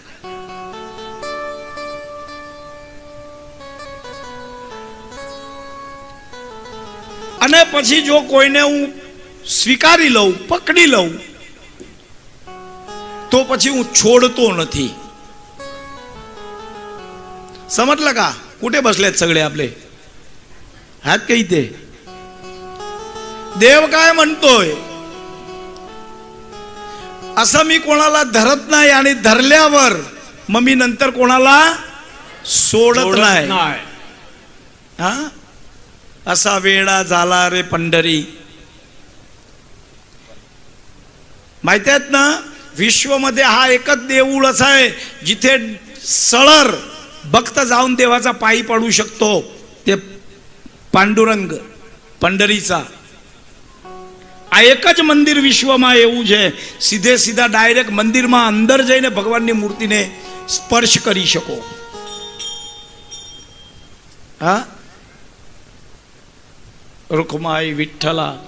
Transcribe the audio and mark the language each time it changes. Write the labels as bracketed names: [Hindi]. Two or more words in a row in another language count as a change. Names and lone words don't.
[Gujarati] અને પછી જો કોઈને હું સ્વીકારી લઉં, પકડી લઉં, તો પછી હું છોડતો નથી. [Marathi] समजलं का? कुठे बसलेत सगळे आपले हात काही ते. देव काय म्हणतोय, असं मी कोणाला धरत नाही आणि धरल्यावर मग मी नंतर कोणाला सोडत नाही. हा असा वेळा झाला रे पंढरी. माहिती आहेत ना, विश्वमध्ये हा एकच देऊळ असा आहे जिथे सळर भक्त जाऊन देवाचा पायी पडू शकतो. ते पांडुरंग पंढरीचा [Gujarati] આ એક જ મંદિર વિશ્વમાં એવું છે, સીધે સીધા ડાયરેક્ટ મંદિરમાં અંદર જઈને ભગવાનની મૂર્તિને સ્પર્શ કરી શકો. હા, રૂકમાઈ વિઠ્ઠલા.